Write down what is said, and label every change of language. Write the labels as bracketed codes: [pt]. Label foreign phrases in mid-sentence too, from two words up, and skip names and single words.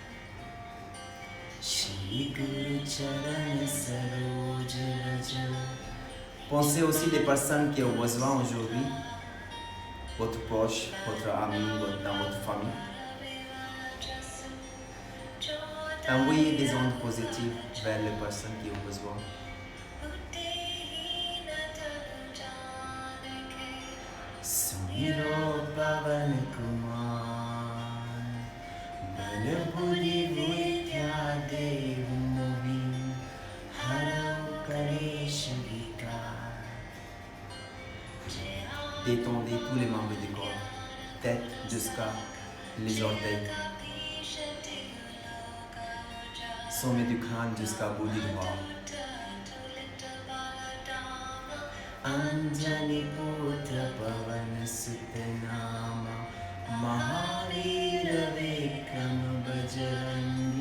[fr] Pensez aussi des personnes qui ont besoin aujourd'hui. Votre proche, votre ami, dans votre famille. Envoyez des ondes positives vers les personnes qui ont besoin. [awa] सुमिरौं पवन कुमार, बल बुधि बिद्या देहु मोहिं, हरहु कलेस बिकार. [fr] Détendez tous les membres du corps, tête jusqu'à les orteils, sommet du crâne jusqu'à bout du doigt. [awa] अंजनि पुत्र पवनसुत नामा महावीर बिक्रम बजरंगी.